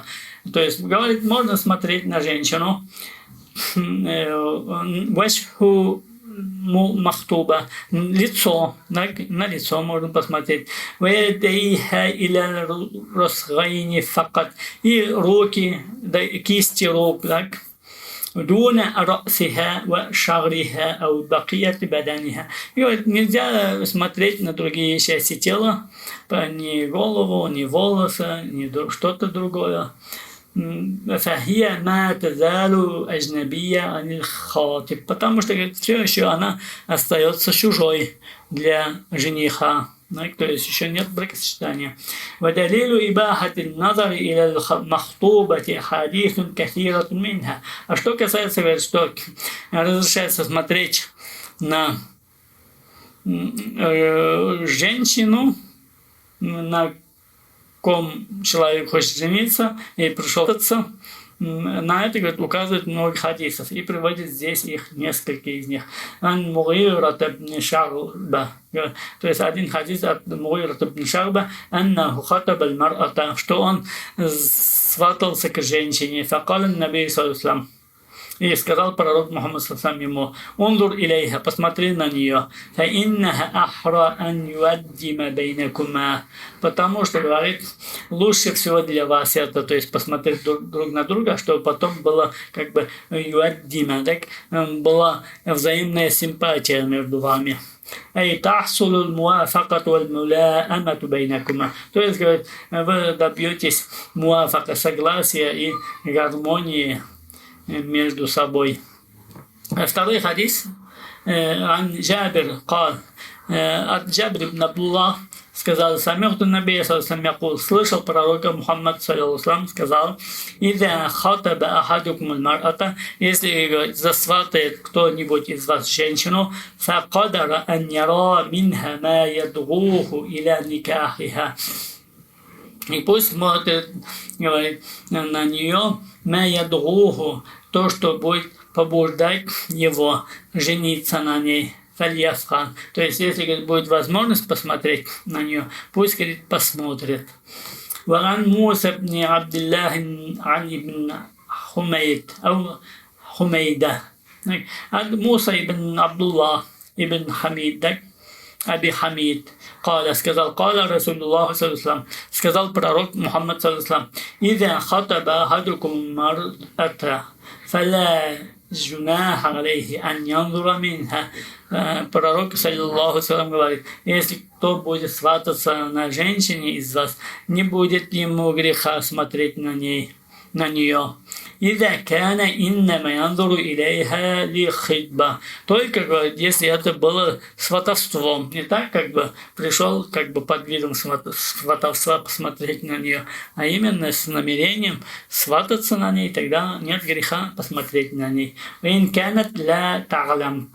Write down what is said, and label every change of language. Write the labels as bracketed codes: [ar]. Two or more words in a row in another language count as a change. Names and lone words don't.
[ru] То есть, говорит, можно смотреть на женщину, махтуба, лицо, на лицо можно посмотреть. И руки, да, кисти рук, так. [ar] دون رأسها وشعرها أو بقية بدنها. [ru] И вот нельзя смотреть на другие части тела, ни голову, ни волосы, ни что-то другое. [ar] فهي ما تزال أجنبية عن الخاطب, [ru] потому что, говорит, все еще она остается чужой для жениха. То есть еще нет бракосочетания. [ar] وَدَلِيلُ إِبَاحَةِ النَّظَرِ إِلَى الْمَخْطُوبَةِ حَدِيثٌ كَثِيرٌ مِنْهَا. [ru] А что касается, говорит, что разрешается смотреть на женщину, на ком человек хочет жениться и пришел на это, говорит, указывает много хадисов и приводит здесь их, несколько из них. То есть один хадис от Мугирата ибн Шарба, что он сватался к женщине. [ar] فقال النبي صلى الله عليه وسلم, [ru] и сказал пророк Мухаммад саллаллаху ему: [ar] «انظر إليها, [ru] посмотри на нее, [ar] فإنه أحرى أن يؤدم بينكما». [ru] Потому что, говорит, лучше всего для вас это, то есть посмотреть друг на друга, чтобы потом было как бы юаддима, так, была взаимная симпатия между вами. [ar] أي تحصل الموافقة والملائمة بينكما. [ru] То есть, говорит, вы добьетесь муафака, согласия и гармонии между собой. Второй хадис [ar] عن جابر قال, [ru] от Джабр ибн Абдуллах сказал: [ar] «سمعت النبي صلى الله عليه, [ru] слышал пророка Мухаммад саллаллаху сказал: [ar] «إذا خطب أحدكم المرأة, [ru] если засватает кто-нибудь из вас женщину, [ar] فقدر أن يرى منها ما يدعوه إلى نكاحها». [ru] И пусть смотрит, говорит, на нее [ar] ما يدعوه, [ru] то, что будет побуждать его жениться на ней. [ar] Фальяфхан. [ru] То есть, если, говорит, будет возможность посмотреть на нее, пусть, говорит, посмотрит. Варан Муса ибн Абдиллах ибн Хумейда. Муса ибн Абдуллах ибн Хамид, Аби Хамид. [ar] Сказал, رسول الله صلى الله, [ru] сказал пророк Мухаммад [ar] саллаллаху: «إذا خطب أحدكم امرأة فلا جناح عليه أن ينظر منها». [ru] Пророк, [ar] صلى الله عليه, [ru] говорит: если кто будет свататься на женщине из вас, не будет ему греха смотреть на нее. [ar] «إذا كان إنما ينظر إليها لخطبة». [ru] Только, говорит, если это было сватовством, не так, как бы пришел как бы под видом сватовства посмотреть на нее, а именно с намерением свататься на ней, тогда нет греха посмотреть на ней. [ar] «وإن كانت لا تعلم».